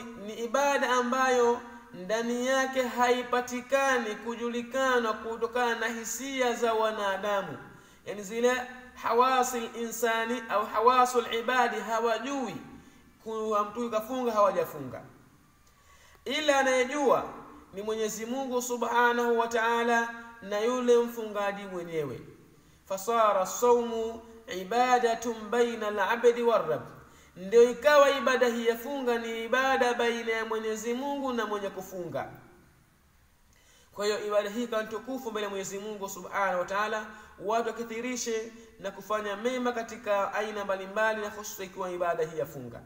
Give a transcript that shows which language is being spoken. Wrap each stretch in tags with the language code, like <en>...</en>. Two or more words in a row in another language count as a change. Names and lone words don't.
<sw>ni ibada ambayo ndani yake haipatikani kujulikana kutokana na hisia za wanadamu, yani zile</sw> <ar>حواس الإنسان</ar> <sw>au</sw> <ar>حواس العباد</ar> <sw>hawajui kuwa mtu kafunga hawajafunga, ila anayejua ni Mwenyezi Mungu</sw> <ar>سبحانه وتعالى</ar> <sw>na yule mfungaji mwenyewe.</sw> <ar>فصار الصوم عبادة بين العبد والرب,</ar> <sw>ndio ikawa ibada hii ya funga ni ibada baina ya Mwenyezi Mungu na mwenye kufunga. Kwa hiyo ibada hii kama tukufu mbele ya Mwenyezi Mungu</sw> <ar>سبحانه وتعالى,</ar> <sw>watu wakithirishe na kufanya mema katika aina mbalimbali, na hususan ikiwa ibada hii ya funga.</sw>